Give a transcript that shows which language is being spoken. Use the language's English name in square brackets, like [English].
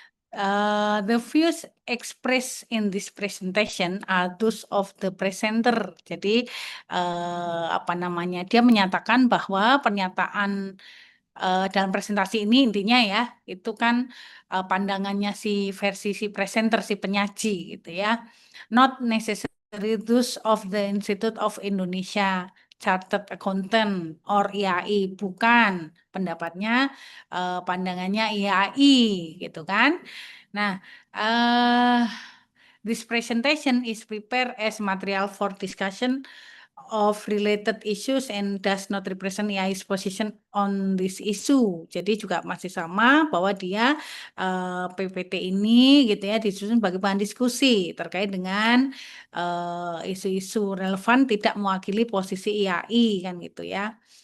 [English] The views expressed in this presentation are those of the presenter. [Indonesian] Jadi apa namanya? Dia menyatakan bahwa pernyataan dalam presentasi ini intinya ya, itu kan pandangannya si presenter, si penyaji gitu ya. [English] Not necessary those of the Institute of Indonesia Chartered Accountant or IAI, [Indonesian] bukan pendapatnya, pandangannya IAI gitu kan. [English] Nah, this presentation is prepared as material for discussion of related issues and does not represent IAI's position on this issue. [Indonesian] Jadi juga masih sama bahwa dia PPT ini gitu ya disusun sebagai bahan diskusi terkait dengan isu-isu relevan, tidak mewakili posisi IAI kan gitu ya.